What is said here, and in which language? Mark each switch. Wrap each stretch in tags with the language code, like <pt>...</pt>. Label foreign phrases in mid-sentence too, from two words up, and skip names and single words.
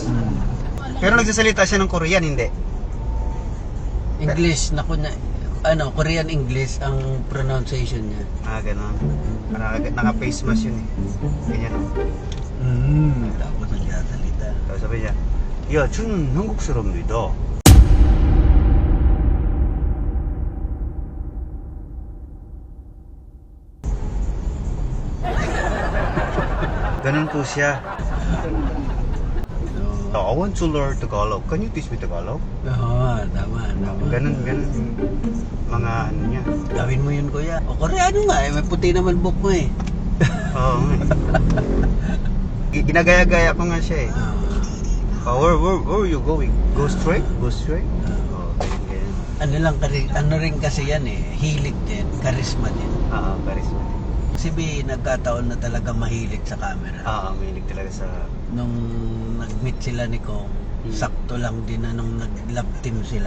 <tl>Hmm. Pero nagsasalita siya ng Korean, hindi? English, Korean English ang pronunciation niya. Ah, gano'n. Naka-</tl> <en>face mask</en> <tl>yun eh. Ganyan o. Tapos nagsasalita. Tapos sabi niya,</tl> <ko>야, 저는 한국 사람입니다.</ko> <tl>ganun po siya. So,</tl> <en>I want to learn Tagalog. Can you teach me Tagalog?</en> <tl>oo, tama. Ganun. Mga ano niya. Gawin mo yun, kuya. O, Koreano nga eh. May puti naman buhok mo eh. Oo. Ginagaya-gaya ko nga siya eh.</tl> <en>Where are you going? Go straight? Go straight?</en> <tl>Oh, ganyan. Ano rin kasi yan eh. Hilig din. Charisma din. Charisma. Si B, nagkataon na talaga mahilig sa camera. Mahilig talaga sa... Nung nag-meet sila ni Kong, sakto lang din na nung nag-</tl> <en>love team</en> <tl>sila.</tl>